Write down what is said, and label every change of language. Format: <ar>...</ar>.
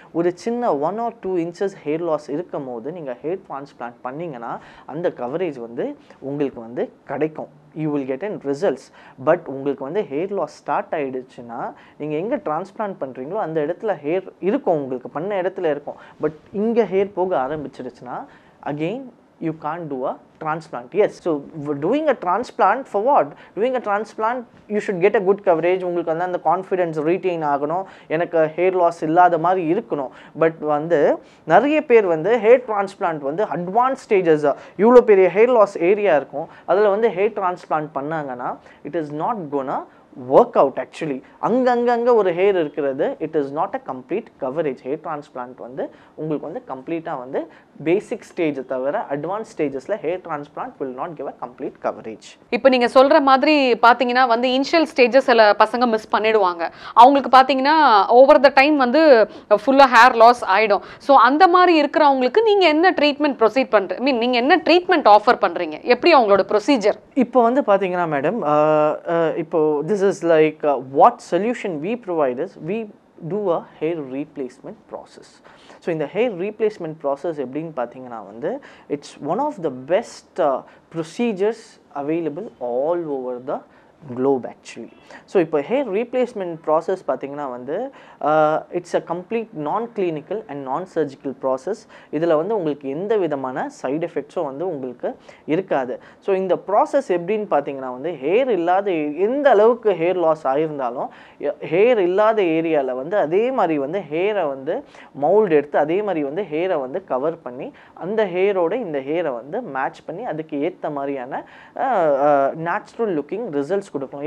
<ta>ஒரு சின்ன 1 or 2 inches hair loss இருக்கும் போது நீங்கள் ஹேர் டிரான்ஸ்பிளான்ட் பண்ணிங்கன்னா அந்த கவரேஜ் வந்து உங்களுக்கு வந்து கிடைக்கும்.</ta> <en>you will get in results.</en> <ta>But உங்களுக்கு வந்து ஹேர் லாஸ் ஸ்டார்ட் ஆகிடுச்சுன்னா நீங்கள் எங்கே டிரான்ஸ்பிளான்ட் பண்ணுறீங்களோ அந்த இடத்துல ஹேர் இருக்கும், உங்களுக்கு பண்ண இடத்துல இருக்கும்.</ta> <en>but</en> <ta>இங்கே ஹேர் போக ஆரம்பிச்சிருச்சுன்னா</ta> <en>again you can't do a transplant. Yes, so doing a transplant for what? Doing a transplant you should get a good coverage.</en> <ta>உங்களுக்கு வந்து அந்த கான்ஃபிடென்ஸ் ரீட்டைன் ஆகணும், எனக்கு ஹேர் லாஸ் இல்லாத மாதிரி இருக்கணும். பட் வந்து நிறைய பேர் வந்து ஹேர் டிரான்ஸ்பிளான்ட் வந்து அட்வான்ஸ் ஸ்டேஜஸ் இவ்வளோ பெரிய ஹேர் லாஸ் ஏரியா இருக்கும், அதில் வந்து ஹேர் டிரான்ஸ்பிளான்ட் பண்ணாங்கன்னா</ta> <en>It is not gonna work out actually.</en> <ta>அங்கங்க ஒரு ஹேர் இருக்கிறது,</ta> <en>It is not a complete coverage.</en> <ta>Hair transplant வந்து உங்களுக்கு வந்து கம்ப்ளீட்டாக வந்து பேசிக் ஸ்டேஜ் தவிர advance ஸ்டேஜஸில் hair transplant</ta> <en>Will not give a complete coverage.</en> <ta>இப்போ நீங்கள் சொல்கிற மாதிரி பார்த்தீங்கன்னா வந்து இனிஷியல் ஸ்டேஜஸ் சில பசங்க மிஸ் பண்ணிடுவாங்க. அவங்களுக்கு பார்த்தீங்கன்னா ஓவர் த டைம் வந்து ஃபுல்லாக ஹேர் லாஸ் ஆகிடும். ஸோ அந்த மாதிரி இருக்கிறவங்களுக்கு நீங்கள் என்ன ட்ரீட்மெண்ட் ப்ரொசீட் பண்ணுறீங்க, நீங்கள் என்ன ட்ரீட்மெண்ட் ஆஃபர் பண்ணுறீங்க, எப்படி அவங்களோட ப்ரொசீஜர்? இப்போ வந்து பார்த்தீங்கன்னா மேடம், இப்போ</ta> <en>this is like what solution we provide is we do a hair replacement process. So in the hair replacement process</en> <ta>எப்படின்னு பார்த்தீங்கன்னா வந்து</ta> <en>it's one of the best procedures available all over the globe actually. So இப்போ hair replacement process</en> <ta>பார்த்தீங்கன்னா வந்து</ta> <en>it's a complete non-clinical and non-surgical process.</en> <ta>இதில் வந்து உங்களுக்கு எந்த விதமான சைடு எஃபெக்ட்ஸும் வந்து உங்களுக்கு இருக்காது. ஸோ இந்த ப்ராசஸ் எப்படின்னு பார்த்தீங்கன்னா வந்து ஹேர் இல்லாத எந்த அளவுக்கு ஹேர் லாஸ் ஆகியிருந்தாலும் ஹேர் இல்லாத ஏரியாவில் வந்து அதே மாதிரி வந்து ஹேரை வந்து மவுல்டு எடுத்து அதே மாதிரி வந்து ஹேரை வந்து கவர் பண்ணி அந்த ஹேரோட இந்த ஹேரை வந்து மேட்ச் பண்ணி அதுக்கு ஏற்ற மாதிரியான நேச்சுரல் லுக்கிங் ரிசல்ட்ஸ் கொடுக்கும்.</ta>